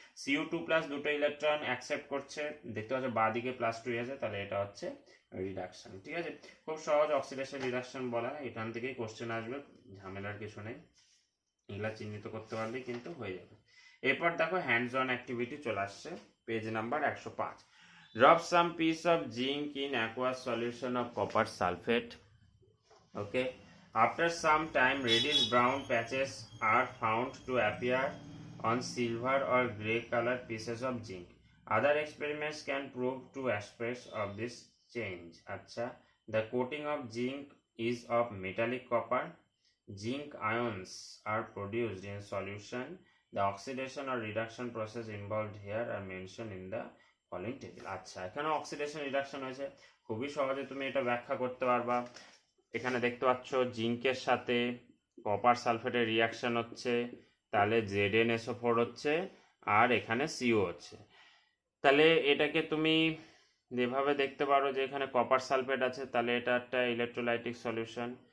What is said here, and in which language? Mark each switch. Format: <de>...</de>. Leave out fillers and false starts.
<bn>Cu2+ দুটো electron accept করছে, দেখতে পাচ্ছ বাঁ দিকে +2 আছে, তাহলে এটা হচ্ছে রিডাকশন, ঠিক আছে। খুব সহজ অক্সিডেশন রিডাকশন বলা, এখান থেকেই কোশ্চেন আসবে, ঝামেলার কিছু নেই, এগুলা চিহ্নিত করতে পারলেই কিন্তু হয়ে যাবে। এরপর দেখো হ্যান্ডস অন অ্যাক্টিভিটি চলে আসছে, page number 105।</bn> <en>Rub some piece of zinc in aqueous solution of copper sulfate. Okay. After some time, reddish brown patches are found to appear on silver or grey colored pieces of zinc. Other experiments can prove two aspects of this change. Acha, the coating of zinc is of metallic copper, zinc ions are produced in solution. The oxidation or reduction process involved here are mentioned in the following table.</en> <bn>আচ্ছা, এখানে oxidation reduction হয়েছে, খুবই সহজে তুমি এটা ব্যাখ্যা করতে পারবা। এখানে দেখতে পাচ্ছ জিঙ্কের সাথে কপার সালফেটের রিয়াকশন হচ্ছে, তাহলে ZnSO4 হচ্ছে আর এখানে CO হচ্ছে। তাহলে এটাকে তুমি যেভাবে দেখতে পারো যে এখানে কপার সালফেট আছে, তাহলে এটা একটা ইলেকট্রোলাইটিক সলিউশন।</bn>